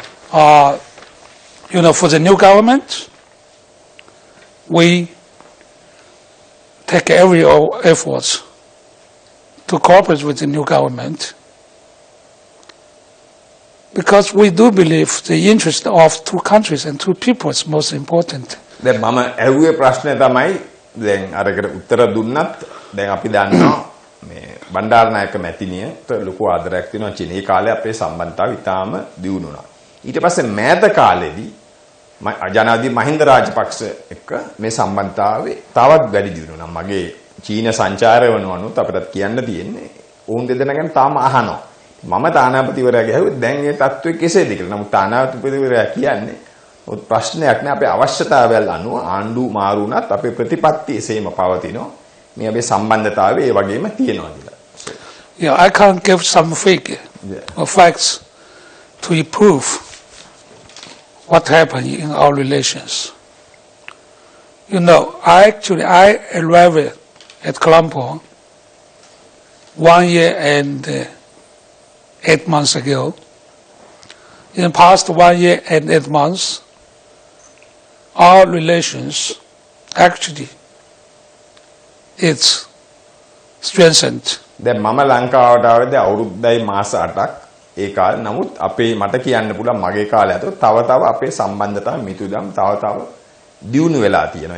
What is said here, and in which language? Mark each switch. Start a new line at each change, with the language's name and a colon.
English: For the new government, we take every efforts to cooperate with the new government because we do believe the interest of two countries and two people is most important.
Sinhala: දැන් මම ඇහුවේ ප්‍රශ්නේ තමයි දැන් අරකට උත්තර දුන්නත් දැන් අපි දන්නවා මේ බණ්ඩාරනායක මැතිණියට ලොකු ආදරයක් තියෙනවා චීනයේ කාලේ අපේ සම්බන්ධතාව ඉතාම දියුණු වුණා. ඊට පස්සේ මෑත කාලෙදී ජනාධිපති මහින්ද රාජපක්ෂ එක්ක මේ සම්බන්ධතාවය තවත් වැඩි දියුණු වුණා. මගේ චීන සංචාරය වනුත් අපිට කියන්න තියෙන්නේ උන් දෙදෙනා ගැන තාම අහනවා. මම තානාපතිවරයාගේ ඇහුවේ දැන් මේ තත්ත්වය කෙසේද කියලා. නමුත් තානාපතිවරයා කියන්නේ ඔත් ප්‍රශ්නයක් නෑ අපේ අවශ්‍යතාවයල් අනුව ආණ්ඩු මාරු වුණත් අපේ ප්‍රතිපත්ති එසේම පවතිනවා. මේ අපේ සම්බන්ධතාවය ඒ වගේම තියෙනවා කියලා.
English: Yeah, I can't give some facts to prove what happened in our relations. I arrived at Colombo 1 year and 8 months ago. In the past 1 year and 8 months, our relations actually it's strengthened.
Sinhala: දැන් මම ලංකාවට ආවද අවුරුද්දයි මාස 8ක් ඒ කාලේ නමුත් අපේ මට කියන්න පුළුවන් මගේ කාලය ඇතුළත තව අපේ සම්බන්ධතා මිතුදම් තව දියුණු වෙලා තියෙනවා.